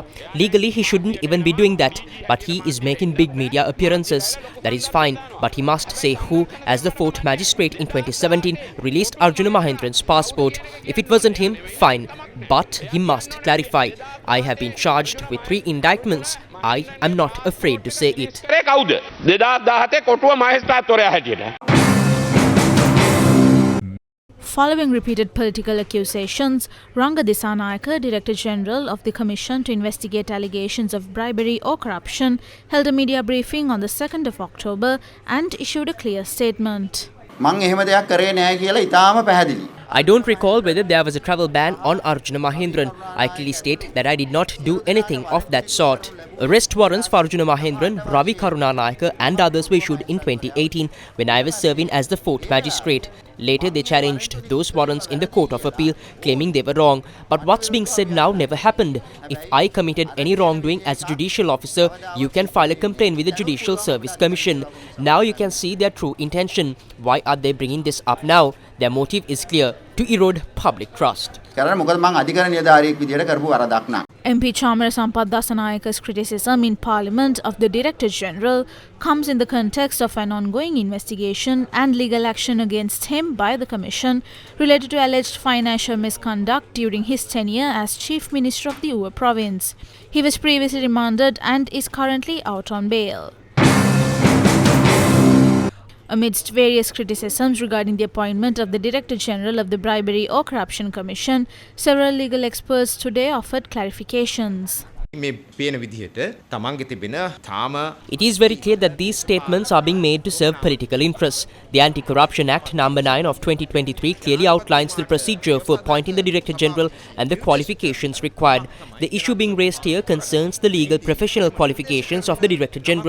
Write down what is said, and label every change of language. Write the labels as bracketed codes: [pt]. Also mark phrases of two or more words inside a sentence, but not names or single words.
[en] Legally, he shouldn't even be doing that. But he is making big media appearances. That is fine. But he must say who, as the fourth magistrate in 2017, released Arjuna Mahendran's passport. If it wasn't him, fine. But he must clarify. I have been charged with 3 indictments. I am not afraid to say it. [si] ඒ කවුද? 2017 කොටුව මහේස්ත්‍රාත්වරයා හැටියට. [en] Following repeated political accusations, Ranga Disanayaka, Director General of the Commission to investigate allegations of bribery or corruption, held a media briefing on the 2nd of October and issued a clear statement. [si] මං එහෙම දෙයක් කරේ නැහැ කියලා ඉතාම පැහැදිලි. [en] I don't recall whether there was a travel ban on Arjuna Mahendran. I clearly state that I did not do anything of that sort. Arrest warrants for Arjuna Mahendran, Ravi Karunanayaka and others were issued in 2018 when I was serving as the 4th magistrate. Later they challenged those warrants in the Court of Appeal, claiming they were wrong. But what's being said now never happened. If I committed any wrongdoing as a judicial officer, you can file a complaint with the Judicial Service Commission. Now you can see their true intention. Why are they bringing this up now? Their motive is clear: to erode public trust. [si] කරන්නේ මොකද මං අධිකරණ නිලධාරියෙක් විදියට කරපු වරදක් නා. [en] MP Chamara Sampath Dasanayaka's criticism in Parliament of the Director General comes in the context of an ongoing investigation and legal action against him by the Commission related to alleged financial misconduct during his tenure as Chief Minister of the Uva Province. He was previously remanded and is currently out on bail. Amidst various criticisms regarding the appointment of the Director General of the Bribery or Corruption Commission, several legal experts today offered clarifications. [si] මේ පේන විදිහට තමන්ගේ තිබෙන තාම [en] It is very clear that these statements are being made to serve political interests. The Anti-Corruption Act number 9 of 2023 clearly outlines the procedure for appointing the Director General and the qualifications required. The issue being raised here concerns the legal professional qualifications of the Director General.